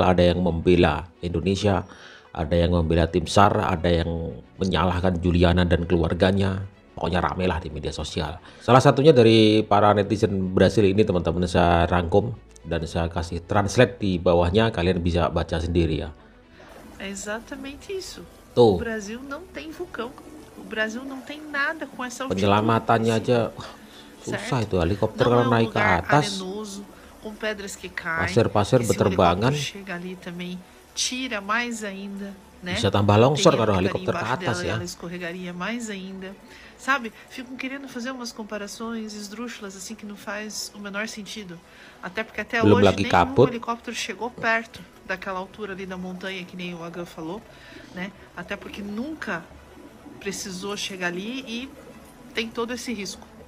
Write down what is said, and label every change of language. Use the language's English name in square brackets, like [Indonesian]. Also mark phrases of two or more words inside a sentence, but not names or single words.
[Indonesian] Ada yang membela Indonesia, ada yang membela tim SAR, ada yang menyalahkan Juliana dan keluarganya. Pokoknya rame lah di media sosial. Salah satunya dari para netizen Brasil ini teman-teman, saya rangkum dan saya kasih translate di bawahnya, kalian bisa baca sendiri ya. [Portuguese] É exatamente isso. O [Indonesian] Tuh, [Portuguese] Brasil não tem vulcão. O Brasil não tem nada com essa altitude [Indonesian] penyelamatannya [Portuguese] aqui em [Indonesian] aja [Portuguese] cima, [Indonesian] susah [Portuguese] certo? [Indonesian] itu, helikopter [Portuguese] Não [Indonesian] kalau [Portuguese] é um [Indonesian] naik ke [Portuguese] lugar [Indonesian] atas, [Portuguese] arenoso, com pedras que caem, [Indonesian] pasir-pasir [Portuguese] que se um [Indonesian] berterbangan, [Portuguese] helicóptero chega ali também, tira mais ainda, né? [Indonesian] bisa tambah [Portuguese] O [Indonesian] longsor [Portuguese] terreno [Indonesian] kalau [Portuguese] ficaria [Indonesian] helikopter ke [Portuguese] embaixo [Indonesian] atas [Portuguese] dela e [Indonesian] ya. [Portuguese] ela escorregaria mais ainda. Sabe? Ficam querendo fazer umas comparações esdrúxulas assim que não faz o menor sentido. Até porque até [Indonesian] Belum [Portuguese] hoje [Indonesian] lagi [Portuguese] nenhum [Indonesian] kabut, [Portuguese] helicóptero chegou perto daquela altura ali da montanha, que nem o Agan falou, né? Até porque nunca precisou chegar ali e tem todo esse risco.